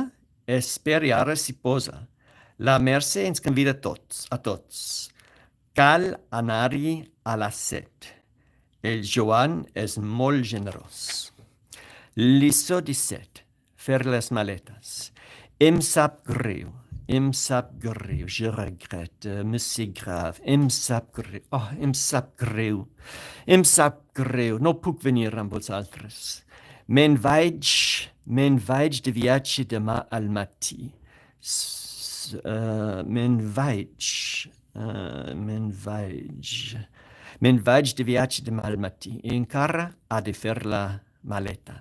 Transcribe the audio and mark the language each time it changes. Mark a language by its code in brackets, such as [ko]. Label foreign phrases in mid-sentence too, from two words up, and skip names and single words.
[ca] Esperi, ara s'hi posa. La Mercè ens convida a tots. Cal anar-hi a les 7. El Joan és molt generós. Lliçó 17. Fer les maletes. Em sap greu. [fr] Je regrette, mais c'est grave. [ca] Em sap greu. No puc venir amb vosaltres. Me'n vaig de viatge demà al matí. Me'n vaig de viatge demà al matí i encara ha de fer la maleta.